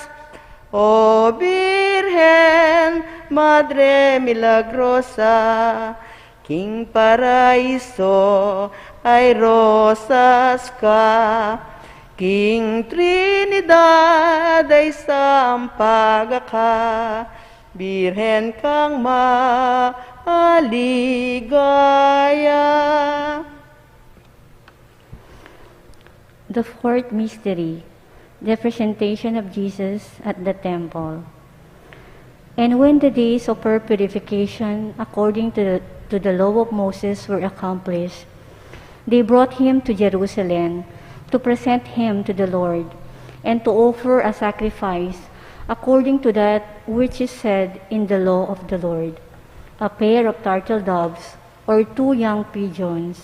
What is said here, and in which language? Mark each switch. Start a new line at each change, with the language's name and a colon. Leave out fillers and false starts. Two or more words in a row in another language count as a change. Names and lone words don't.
Pampanga: O Birhen, Madre Milagrosa, King Paraiso ay rosas ka, King Trinidad ay sampaga ka, Birhen kang maaligaya.
English: The fourth mystery, the presentation of Jesus at the temple. And when the days of her purification, according to the law of Moses, were accomplished, they brought him to Jerusalem to present him to the Lord, and to offer a sacrifice according to that which is said in the law of the Lord, a pair of turtle doves or 2 young pigeons.